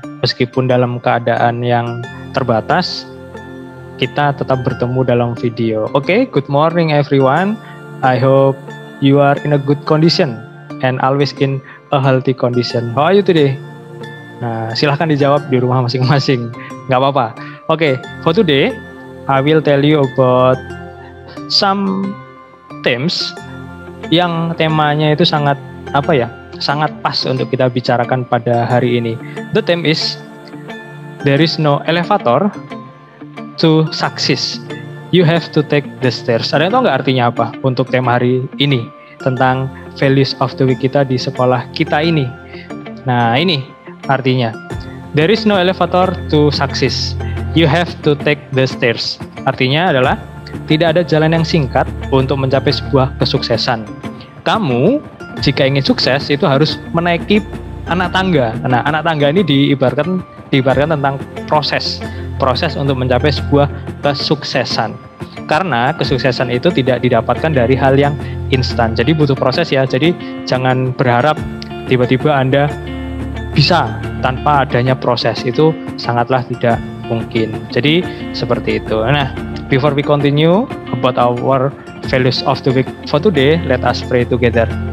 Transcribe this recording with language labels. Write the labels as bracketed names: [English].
[Indonesian] Meskipun dalam keadaan yang terbatas, kita tetap bertemu dalam video. [English] Oke, good morning everyone. I hope you are in a good condition and always in a healthy condition. How are you today? [Indonesian] Nah, silahkan dijawab di rumah masing-masing. Nggak apa-apa. Oke, [English] for today, I will tell you about some themes [Indonesian] yang temanya itu sangat sangat pas untuk kita bicarakan pada hari ini. [English] The theme is there is no elevator to success. You have to take the stairs. [Indonesian] Ada yang tahu nggak artinya apa untuk tema hari ini tentang [English] values of the week [Indonesian] kita di sekolah kita ini? Nah, ini artinya. [English] There is no elevator to success. You have to take the stairs. [Indonesian] Artinya adalah tidak ada jalan yang singkat untuk mencapai sebuah kesuksesan. Kamu jika ingin sukses itu harus menaiki anak tangga. Nah, anak tangga ini diibaratkan tentang proses untuk mencapai sebuah kesuksesan. Karena kesuksesan itu tidak didapatkan dari hal yang instan. Jadi butuh proses ya. Jadi jangan berharap tiba-tiba Anda bisa tanpa adanya proses. Itu sangatlah tidak mungkin. Jadi seperti itu. [English] Nah, before we continue about our values of the week for today, let us pray together.